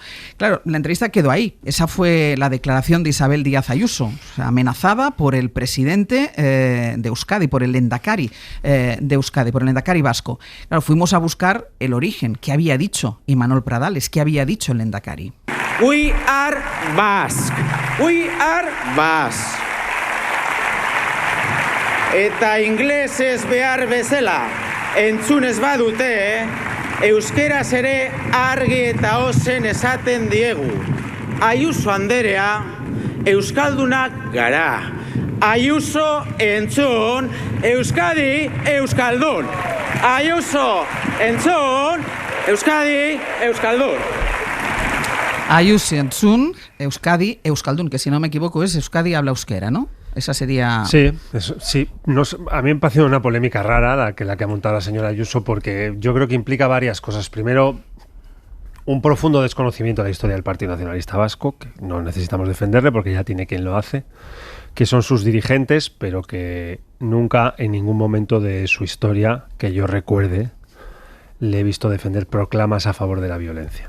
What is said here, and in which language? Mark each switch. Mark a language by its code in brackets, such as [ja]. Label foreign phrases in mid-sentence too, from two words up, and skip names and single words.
[es] Claro, la entrevista quedó ahí, esa fue la declaración de Isabel Díaz Ayuso, o sea, amenazada por el presidente de Euskadi, por el Lehendakari de Euskadi, por el Lehendakari vasco. Claro, fuimos a a buscar el origen. ¿Qué había dicho Imanol Pradales? ¿Qué había dicho el lehendakari? [en] We are Basque. We are Basque. [eu] Eta inglesez behar bezala entzunez badute, euskeraz ere argi eta ozen esaten diegu. Ayuso anderea, euskaldunak gara. Ayuso entzun, Euskadi euskaldun. Ayuso entzun, Euskadi euskaldun. Ayuso entzun, Euskadi euskaldun, [es] que si no me equivoco es Euskadi habla euskera, ¿no? Esa sería... Sí, sí. A mí me parece una polémica rara la que ha montado la señora Ayuso, porque yo creo que implica varias cosas. Primero, un profundo desconocimiento de la historia del Partido Nacionalista Vasco, que no necesitamos defenderle porque ya tiene quien lo hace, que son sus dirigentes, pero que nunca en ningún momento de su historia, que yo recuerde, le he visto defender proclamas a favor de la violencia.